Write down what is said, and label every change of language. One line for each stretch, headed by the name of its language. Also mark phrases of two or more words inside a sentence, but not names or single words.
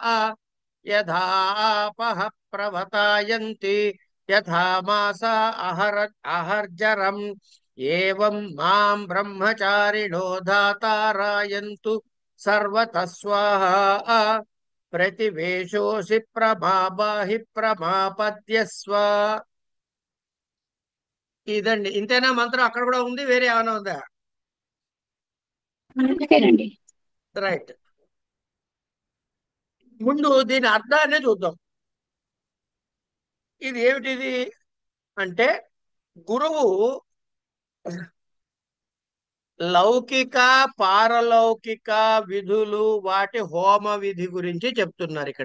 Sanskrit: यथापः प्रवतायन्ति यथा मासा अहर्जरम् एवं मां ब्रह्मचारिणो धातारायन्तु सर्वतः स्वाहा प्रतिवेशोऽसि प्रमाबाहि ప్రమాపద్యస్వ.
Telugu: ఇదండి. ఇంతేనా మంత్రం? అక్కడ కూడా ఉంది, వేరే ఏమైనా ఉందా? అంతేనండి. రైట్. ముందు దీని అర్థాన్ని చూద్దాం. ఇది ఏమిటిది అంటే, గురువు లౌకిక పారలౌకిక విధులు, వాటి హోమ విధి గురించి చెప్తున్నారు ఇక్కడ.